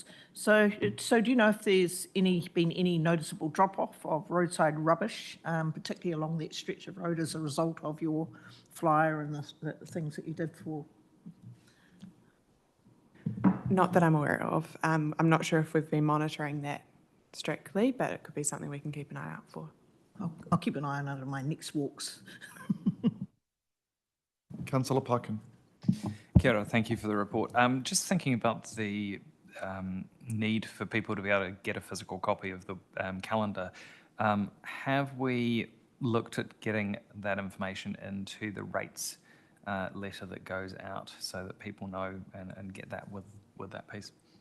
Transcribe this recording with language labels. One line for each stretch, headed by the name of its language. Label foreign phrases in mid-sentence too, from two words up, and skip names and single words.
English: So do you know if there's been any noticeable drop-off of roadside rubbish, particularly along that stretch of road as a result of your flyer and the things that you did for? Not that I'm aware of. I'm not sure if we've been monitoring that strictly, but it could be something we can keep an eye out for. I'll keep an eye on it in my next walks. Councillor Parkin.
Māori: Kia ora,
English: thank you for the report. Just thinking about the need for people to be able to get a physical copy of the calendar, have we looked at getting that information into the rates letter that goes out so that people know and get that with that piece?